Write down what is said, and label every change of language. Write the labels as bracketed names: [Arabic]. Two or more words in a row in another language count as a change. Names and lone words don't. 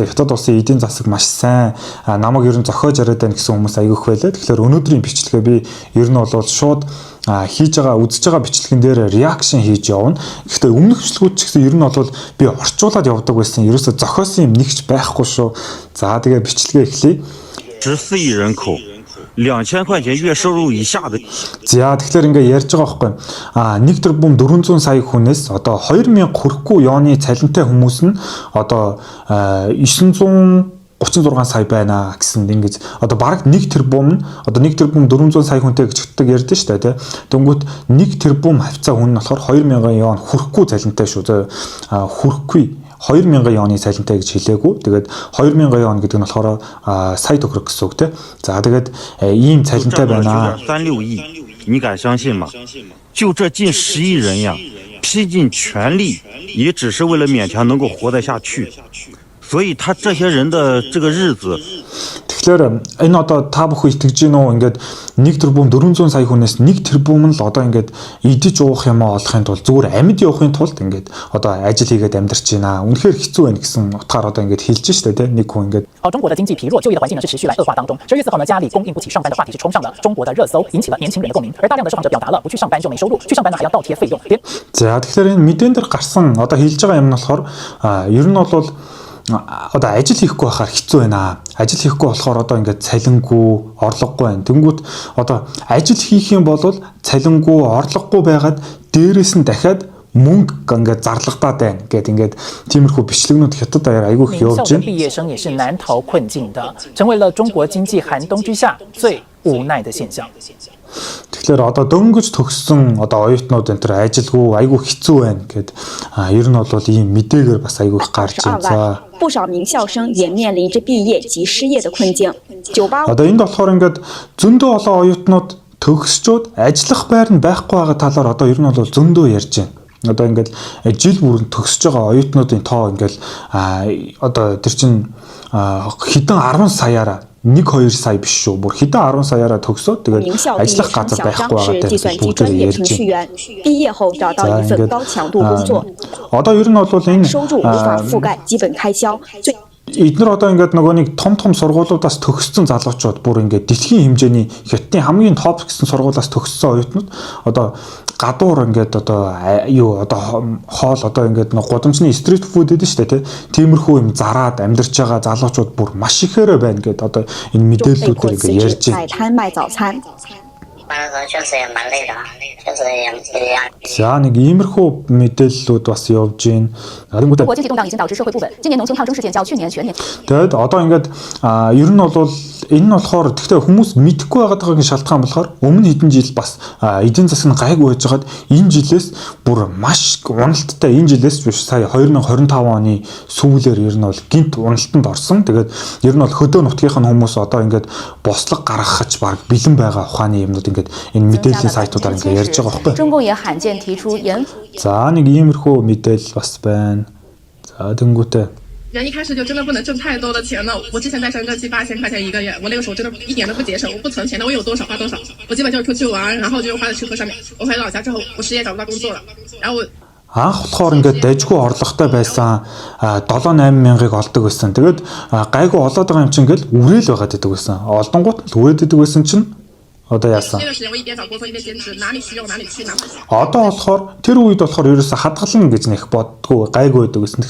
[Mongolian] Хятад улсын эдийн засаг маш сайн. Намайг ер нь зохиож яриад байна гэсэн хүмүүс аягүйх байлаа. Тэгэхээр өнөөдрийн бичлэгээ би ер нь бол шууд хийж байгаа үзэж байгаа бичлэгэн дээр реакшн хийж явна. Гэхдээ өмнөх бичлэгүүд ч гэсэн ер нь бол би орчуулад явдаг байсан. Ерөөсө зохиосон юм нэгч байхгүй шүү. За тэгээд бичлэгээ эхлэе. [Chinese] 14 亿人口2000块钱月收入以下的 [Mongolian] За тэгэхээр ингээ ярьж байгаа байхгүй. 1 тэрбум 400 сая хүнээс одоо 2000 хүрэхгүй ёоны цалинтай хүмүүс нь одоо 936 сая байна гэсэн ингэж одоо бараг 1 тэрбум нь одоо 1 тэрбум 400 сая хүнтэй гэж ярьдэн шүү дээ. Тэнгүүт 1 тэрбум хавцаа хүн нь болохоор 2000 ёон хүрэхгүй цалинтай шүү. Хүрэхгүй 2000 ёоны цалинтай гэж хэлээгүй. Тэгээд 2000 ёон гэдэг нь болохоор сая төгрөг гэсэн үг тийм. За тэгээд ийм цалинтай байна. [Chinese] 36 亿，你敢相信吗？就这近10亿人呀，拼尽全力，也只是为了勉强能够活得下去。所以他这些人的这个日子。 [Mongolian] Тэгэхээр энэ одоо та бүхэн итгэж гинөө ингээд 1 тэрбум 400 сая хүнээс 1 тэрбум нь л одоо ингээд идэж уух юм олохын тулд зүгээр амьд явахын тулд ингээд одоо ажил хийгээд амьдарч байна. Үнэхээр хэцүү байна гэсэн утгаар одоо ингээд хэлж штэ тийм нэг хүн ингээд [Chinese] 中国的经济疲弱，就业的环境呢是持续来恶化当中。12月4号呢，家里供应不起上班的话题是冲上了中国的热搜，引起了年轻人的共鸣。而大量的受访者表达了不去上班就没收入，去上班呢还要倒贴费用。 [Mongolian] За тэгэхээр энэ мэдэн дээр гарсан одоо хэлж байгаа юм нь болохоор ер нь бол одоо ажил хийхгүй байхаар хэцүү байна. Ажил хийхгүй болохоор одоо ингээд цалингүй, орлогогүй байна. Тэнгүүт одоо ажил хийх юм бол цалингүй, орлогогүй байгаад дээрээс нь дахиад мөнгө ингээд зарлагдаад байна гэдэг ингээд тиймэрхүү бичлэгнүүд хятад аяар айгүй их явж байна. [Chinese] 毕业生也是难逃困境的，成为了中国经济寒冬之下最无奈的现象。 [Mongolian] Тэгэхээр одоо дөнгөж төгссөн одоо оюутнууд энэ төр ажилгүй айгүй хэцүү байна гэд ер нь бол ийм мэдээгээр бас айгүй их гарч байна. За [Chinese] 不少名校生也面临着毕业及失业的困境。98 [Mongolian] одоо энд болохоор ингээд зөндөө олон оюутнууд төгсчөөд ажиллах байр нь байхгүй байгаа талаар одоо ер нь бол зөндөө ярьж байна. Одоо ингээд жил бүрэн төгсөж байгаа оюутнуудын тоо ингээд одоо тэр чин хэдэн 10 саяараа 1-2 сая биш шүү. Бүр хэдэн 10 саяараа төгсөөд тэгээд ажиллах газар байхгүй байгаа гэдэг ярьж байна. [Chinese] 毕业后找到一份高强度工作。 [Mongolian] Одоо ер нь бол энэ [Chinese] 收入无法覆盖基本开销。 [Mongolian] Эдгээр одоо ингээд нөгөө нэг том сургуулиудаас төгссөн залуучууд бүр ингээд дэлхийн хэмжээний хятадын хамгийн топ гэсэн сургуулиас төгссөн оюутнууд одоо гадуур ингээд одоо юу одоо хоол одоо ингээд нэг гудамжны [English] street food [Mongolian] гэдэг шүү дээ тиймэрхүү юм зараад амьдарч байгаа залуучууд бүр маш ихээр байна гэдэг одоо энэ мэдээллүүдээр ингээд ярьж байна. [Chinese] 摆摊卖早餐。确实也蛮累的，确实也 [Mongolian] За нэг иймэрхүү мэдээллүүд бас явж байна. [Chinese] 中国经济动荡已经导致社会不稳，今年农村抗争事件较去年全年。 [Mongolian] Тэгээд одоо ингээд ер нь бол энэ нь болохоор тэгтээ хүмүүс мэдэхгүй байгаадгийн шалтгаан болохоор өмнө хэдэн жил бас эдийн засаг нь гайгүй байж хагаад энэ жилээс бүр маш уналттай энэ жилээс биш сая 2025 оны сүүлээр ер нь бол гинт уналтанд орсон. Тэгээд ер нь бол хөдөө нутгийнх нь хүмүүс одоо ингээд бослог гаргахч баг бэлэн байгаа ухааны юмнууд ингээд энэ мэдээллийн сайтуудаар ингээд ярьж байгаа байхгүй. [Chinese] 中共也罕见提出严。 [Mongolian] За нэг иймэрхүү мэдээлэл бас байна. За тэнгүүтээ [Chinese] 人一开始就真的不能挣太多的钱了。我之前在深圳7、8千块钱一个月，我那个时候真的一点都不节省，我不存钱的，我有多少花多少，我基本就是出去玩，然后就花在吃喝上面。我回老家之后，我失业找不到工作了，然后我。 [Mongolian] Анх болохоор ингээд дайжгүй орлоготой байсан 7-8 мянгаыг олдог байсан. Тэгээд гайгүй олоод байгаа юм чинь ингээд үрээл байгаад байдаг байсан. Олдонгууд л үрээд байдаг байсан чинь одоо яасан. Одоо болохоор тэр үед болохоор ерөөсө хадгална гэж нэх боддгоо гайгүй байдаг гэсэн.